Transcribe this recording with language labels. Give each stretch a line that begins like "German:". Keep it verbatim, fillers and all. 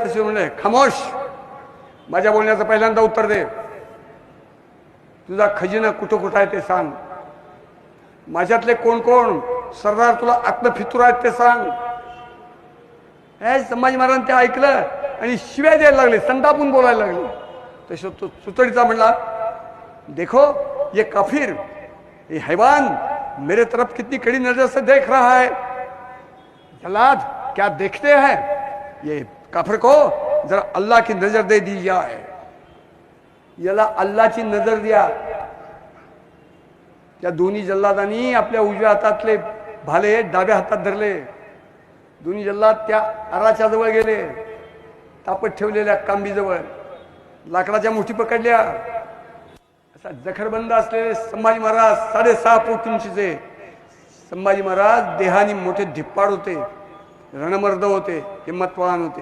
Marathi: तसे म्हणले, खामोश, माझ्या बोलण्याचं पहिल्यांदा उत्तर दे, तुझा खजिना कुठं कुठं आहे ते सांग, माझ्यातले कोण कोण सरदार तुला आत्म फितूर आहेत ते सांग. हे संभाजी महाराज ते ऐकलं आणि शिव्या द्यायला लागले, संतापून बोलायला लागले. तसं तो सुतडीचा म्हणला,
Hindi: देखो ये काफिर, ये हैवान, मेरे तरफ कितनी कड़ी नजर से देख रहा है, जलाद क्या देखते हैं, ये काफिर को जरा अल्लाह की नजर दे दी जाए,
Marathi: याला अल्लाची नजर द्या. त्या दोन्ही जल्लादांनी आपल्या उजव्या हातातले भाले डाव्या हातात धरले. दोन्ही जल्लाद त्या आराच्या जवळ गेले, तापत ठेवलेल्या कांबीजवळ लाकडाच्या मुठी पकडल्या. असा जखरबंद असलेले संभाजी महाराज साडेसहा फूट उंचीचे संभाजी महाराज देहाने मोठे धिप्पाड होते, रणमर्द होते, हिंमतवान होते.